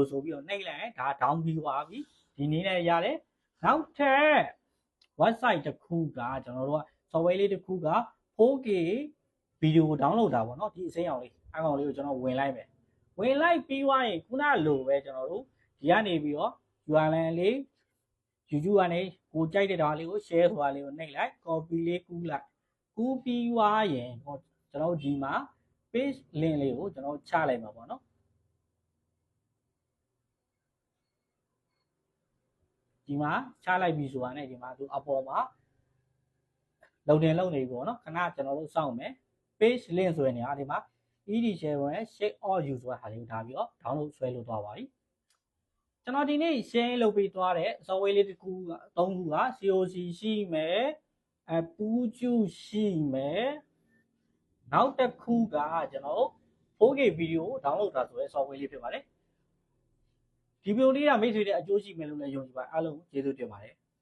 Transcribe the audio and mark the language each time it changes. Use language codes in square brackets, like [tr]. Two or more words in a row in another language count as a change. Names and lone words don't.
[my] ဆိုပြီးတော့နှိပ်လိုက်ရင်ဒါ down ပြီးသွားပြီဒီနည်းနဲ့ရတယ်နောက်ထပ် website တစ်ခုကကျွန်တော်တို့က software လေးတစ်ခုက 4K video ကို download တာပေါ့နော်ဒီအစိမ်းအောင်လေးအကောင်လေးကိုကျွန်တော်ဝင်လိုက်မယ်ဝင်လိုက်ပြီးွားရင်ခုနလိုပဲကျွန်တော်တို့ဒီကနေပြီးတော့ URL လေး YouTube ကနေကိုကြိုက်တဲ့ဒါလေးကို share ဆိုတာလေးကိုနှိပ်လိုက် copy လေးကူးလိုက်ကူးပြီးွားရင်ကျွန်တော်တို့ဒီမှာ page link လေးကိုကျွန်တော်ချလိုက်မှာပေါ့နော် ဒီမှာချလိုက်ပြီဆိုတာနဲ့ဒီမှာသူအပေါ်မှာလုံနေပေါ့နော်ခဏကျွန် တော်တို့စောင့်မယ် [en] page link [my] ဆိုတဲ့နေရာဒီမှာ [en] edit share [my] ဝင် [en] share or use [my] ဆိုတာဟာလေးကိုထားပြီးတော့ download ဆွဲလို့သွားပါပြီကျွန်တော်ဒီနေ့ share လုပ်ပေးသွားတဲ့ software လေးတစ်ခုက3ခုက coc ရှိမယ်Puju ရှိမယ်နောက်တစ်ခုကကျွန်တော် 4K [en] video download [my] တာဆိုတဲ့ software လေးဖြစ်ပါတယ်ဒီဗီဒီယိုလေးကမိတ်ဆွေတွေအကျိုးရှိမယ်လို့လည်းယုံကြည်ပါအားလုံးကျေးဇူးတင်ပါတယ်